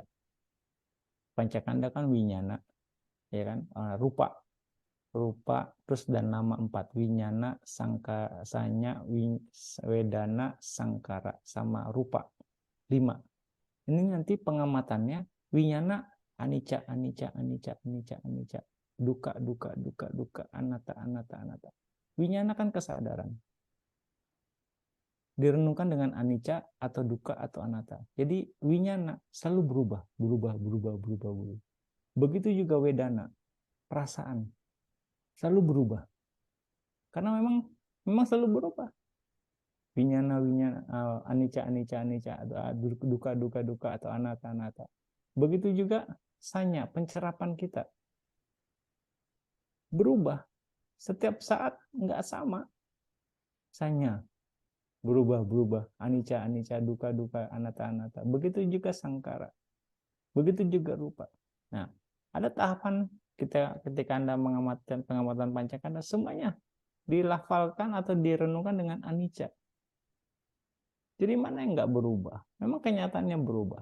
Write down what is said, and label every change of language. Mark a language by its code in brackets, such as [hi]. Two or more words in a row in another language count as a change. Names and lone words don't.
[id] Pancakanda kan winyana, ya kan, rupa, terus dan nama 4, winyana, sangka, sanya, wedana, sangkara, sama rupa 5. Ini nanti pengamatannya [pi] winyana anicca, anicca, anicca, anicca, anicca, duka, duka, duka, duka, anatta, anatta, anatta. [id] Winyana kan kesadaran, direnungkan dengan anicca atau duka atau anatta. Jadi winyana selalu berubah, berubah, berubah, berubah, berubah. Begitu juga wedana, perasaan selalu berubah. Karena memang selalu berubah. [pi] Winyana, winyana, anicca, anicca, anicca, duka, duka, duka, atau anatta, anatta. [id] Begitu juga sanya, pencerapan kita berubah. Setiap saat nggak sama. Sanya berubah, berubah. [pi] Anicca, anicca, duka, duka, anatta, anatta. [id] Begitu juga sangkara. Begitu juga rupa. Nah, ada tahapan kita ketika Anda mengamatkan pengamatan pancakanda, semuanya dilafalkan atau direnungkan dengan anicca. Jadi mana yang nggak berubah? Memang kenyataannya berubah.